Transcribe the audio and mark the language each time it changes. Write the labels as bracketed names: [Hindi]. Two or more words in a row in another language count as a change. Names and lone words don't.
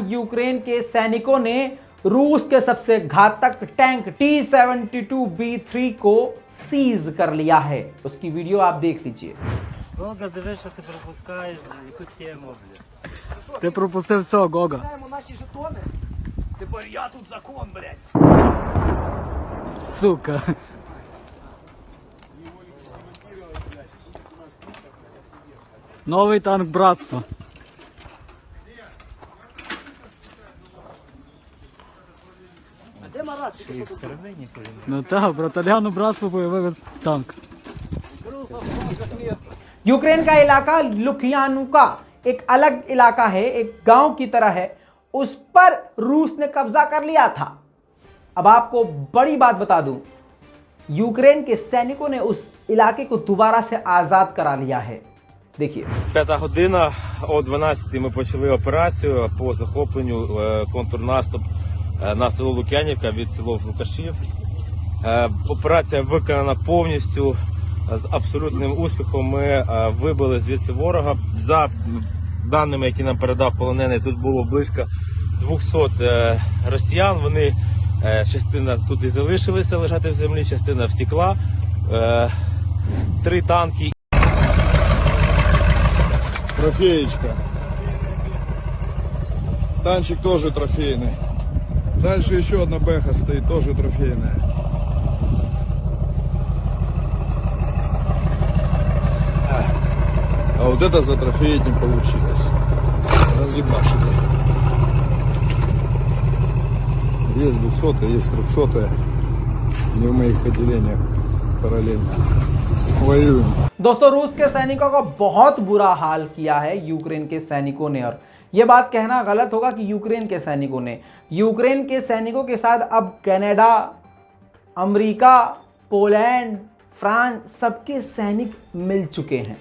[Hindi] यूक्रेन के सैनिकों ने रूस के सबसे घातक टैंक T-72B3 को सीज कर लिया है। उसकी वीडियो आप देख लीजिए। [Ukrainian] Гога, дивись, що ти пропускаєш, яку тему, блядь. Ти пропустив все, Гога. Наші жетони. Тепер я тут закон, блядь. Сука. Новий танк братства. Ну так, браталяну братство вивез танк. [Hindi] यूक्रेन का इलाका लुकियानुका एक अलग इलाका है, एक गांव की तरह है, उस पर रूस ने कब्जा कर लिया था। अब आपको बड़ी बात बता दूं, यूक्रेन के सैनिकों ने उस इलाके को दोबारा से आजाद करा लिया है। देखिए [Ukrainian] 5 година, о 12 ми почали операцію по захопленню контрнаступ на село Лук'янівка від село Лукашів. Операція виконана повністю з абсолютним успіхом. Ми вибили звідси ворога. За даними, які нам передав полонений, тут було близько 200 росіян. Вони частина тут і залишилися лежати в землі, частина втекла. 3 танки. [Russian] Трофеечка. Танчик тоже трофейный. Дальше еще одна бэха стоит, тоже трофейная. А вот это за трофей не получилось. Разъебашили. Есть 200, есть 300. Не в моих отделениях параллельно. Воюем. [Hindi] दोस्तों रूस के सैनिकों का बहुत बुरा हाल किया है यूक्रेन के सैनिकों ने। और यह बात कहना गलत होगा कि यूक्रेन के सैनिकों ने। यूक्रेन के सैनिकों के साथ अब कनाडा, अमेरिका, पोलैंड, फ्रांस सबके सैनिक मिल चुके हैं।